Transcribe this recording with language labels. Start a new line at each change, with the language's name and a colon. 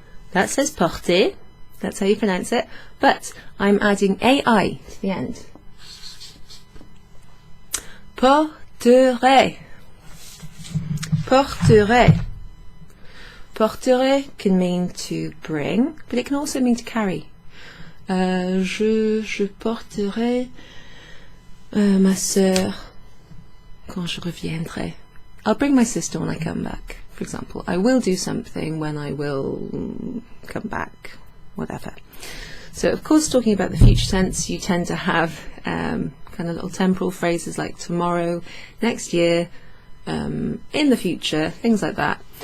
English: That says porter. That's how you pronounce it. But I'm adding AI to the end.
French: Porterai. Porterai.
English: Porterai can mean to bring, but it can also mean to carry.
French: Je porterai ma sœur quand je reviendrai.
English: I'll bring my sister when I come back. For example, I will do something when I will come back, whatever. So, of course, talking about the future tense, you tend to have kind of little temporal phrases like tomorrow, next year, in the future, things like that.